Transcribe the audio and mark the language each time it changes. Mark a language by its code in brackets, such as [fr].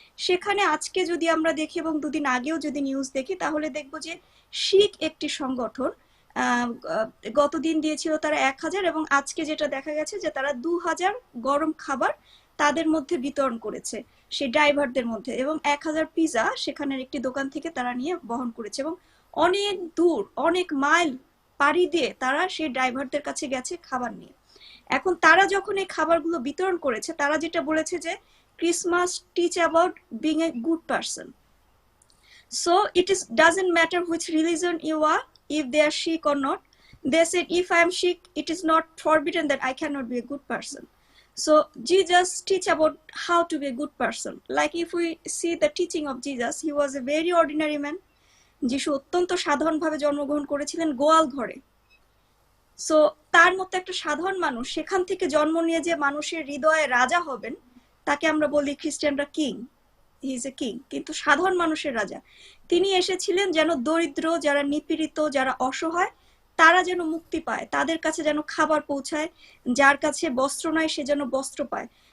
[bn] সেখানে আজকে যদি আমরা দেখি এবং দুদিন আগেও যদি নিউজ দেখি তাহলে দেখবো যে শিখ একটি সংগঠন গতদিন দিয়েছিল তারা 1,000, এবং আজকে যেটা দেখা গেছে যে তারা 2,000 গরম খাবার তাদের মধ্যে বিতরণ করেছে সেই ড্রাইভারদের মধ্যে, এবং 1,000 পিজা সেখানের একটি দোকান থেকে তারা নিয়ে বহন করেছে, এবং অনেক দূর অনেক মাইল পাড়ি দিয়ে তারা সেই ড্রাইভারদের কাছে গেছে খাবার নিয়ে। এখন তারা যখন এই খাবারগুলো বিতরণ করেছে তারা যেটা বলেছে যে [en] Christmas teach about being a good person, so it is doesn't matter which religion you are, if they are Sikh or not. They said if I am Sikh it is not forbidden that I cannot be a good person. So Jesus teach about how to be a good person. Like if we see the teaching of Jesus, he was a very ordinary man. [bn] যিশু অত্যন্ত সাধারণভাবে জন্মগ্রহণ করেছিলেন গোয়াল ঘরে। So তার মতো একটা সাধারণ মানুষ সেখান থেকে জন্ম নিয়ে যে মানুষের হৃদয়ে রাজা হবেন তাকে আমরা বলি খ্রিস্টানরা king, [en] he is a king, [bn] কিন্তু সাধারণ মানুষের রাজা। তিনি এসেছিলেন যেন দরিদ্র, যারা নিপীড়িত, যারা অসহায় তারা যেন মুক্তি পায়, তাদের কাছে যেন খাবার পৌঁছায়, যার কাছে বস্ত্র নাই সে যেন বস্ত্র পায়।